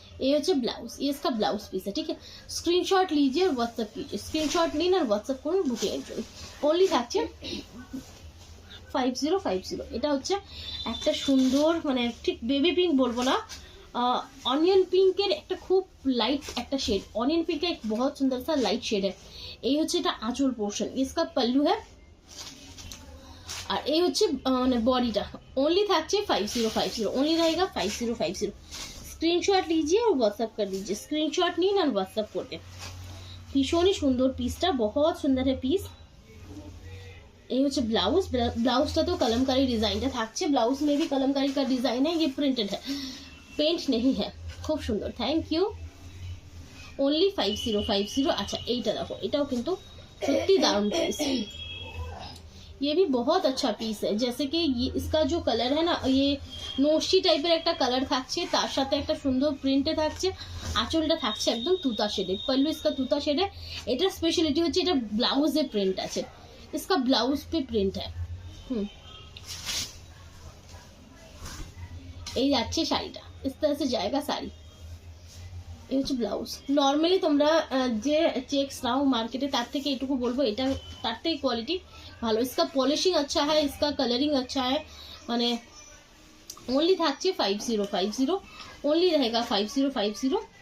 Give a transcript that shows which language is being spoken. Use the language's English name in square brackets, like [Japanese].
[Hindi] ये হচ্ছে ব্লাউজ, ये इसका ब्लाउज पीस है, ठीक है। स्क्रीनशॉट लीजिए और व्हाट्सएप कीजिए। [Bangla] स्क्रीनशॉट নিন আর হোয়াটসঅ্যাপ করুন বুকিং এর জন্য। ओनली থাকছে 5050। এটা হচ্ছে একটা সুন্দর মানে ঠিক বেবি পিঙ্ক বলবো না, অনিয়ন পিঙ্কের একটা খুব লাইট একটা শেড। [Hindi] অনিয়ন পিঙ্কের एक बहुत सुंदर सा लाइट शेड है। [Bangla] এই হচ্ছে এটা আঁচল পোর্শন, [Hindi] इसका पल्लू है। [Bangla] আর এই হচ্ছে মানে বডিটা। [Hindi] ओनली থাকছে 5050, ओनली रहेगा 5050। स्क्रीनशॉट लीजिए और व्हाट्सएप कर दीजिए। [Bangla] स्क्रीनशॉट নিন আর হোয়াটসঅ্যাপ করতে। ভীষণই সুন্দর পিসটা, [Hindi] बहुत सुंदर है [Bangla] পিস। ये হচ্ছে ব্লাউজ, ব্লাউজটা তো कलमकारी ডিজাইনটা থাকছে। [Hindi] ব্লাউজ में भी कलमकारी का डिजाइन है, ये प्रिंटेड है, पेंट नहीं है। [Bangla] খুব সুন্দর, থ্যাংক ইউ। ओनली 5050। अच्छा এইটা দেখো, এটাও কিন্তু সত্যি দারুণ পিস। [Hindi] ये भी बहुत अच्छा पीस है। जैसे कि ये इसका जो कलर है ना, [Bangla] ये নকশি টাইপের একটা কালার থাকছে, তার সাথে একটা সুন্দর প্রিন্টে থাকছে। আঁচলটা থাকছে একদম তুতা শেডে, पल्लू इसका তুতা শেডে। এটা স্পেশালিটি হচ্ছে এটা ব্লাউজে প্রিন্ট আছে, [Hindi] इसका ब्लाउज पे प्रिंट है। [Bangla] এই যাচ্ছে শাড়িটা, [Hindi] इस तरह से जाएगा साड़ी। [Bangla] এই হচ্ছে ব্লাউজ। নর্মালি তোমরা যে চেক্স নাও মার্কেটে তার থেকে এটুকু বলবো এটা তার থেকে কোয়ালিটি ভালো। [Hindi] इसका পলিশিং अच्छा है, इसका कलरिंग अच्छा है। মানে ओनली থাকছে 5050, ओनली रहेगा 5050।